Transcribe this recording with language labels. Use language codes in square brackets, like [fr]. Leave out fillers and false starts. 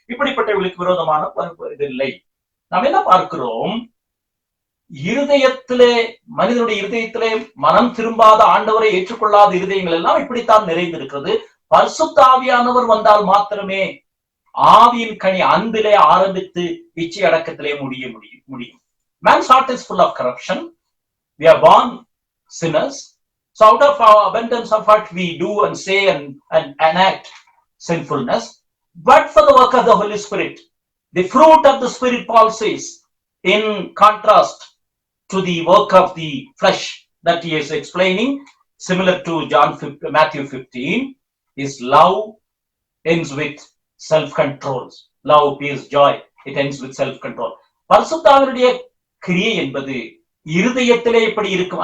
[ta] இப்படிப்பட்டவர்களுக்கு விரோதமான இல்லை. நாம் என்ன பார்க்கிறோம்? இருதயத்திலே, மனிதனுடைய இருதயத்திலே மனம் திரும்பாத, ஆண்டவரை ஏற்றுக்கொள்ளாத இருதயங்கள் எல்லாம் இப்படித்தான் நிறைந்திருக்கிறது. பரிசுத்த ஆவியானவர் வந்தால் மாத்திரமே ஆவியின் கனி அன்பிலே ஆரம்பித்து இச்சை அடக்கத்திலே முடியும். [en] Man's heart is full of corruption. We are born sinners. So out of our abundance of heart we do and say and enact sinfulness. But for the work of the Holy Spirit, the fruit of the Spirit, Paul says, in contrast to the work of the flesh that he is explaining, similar to Matthew 15, is love ends with self-control. Love, peace, joy, it ends with self-control. [ta] பரிசுத்தாவினுடைய கிரியை என்பது இருதயத்திலே எப்படி இருக்கும்?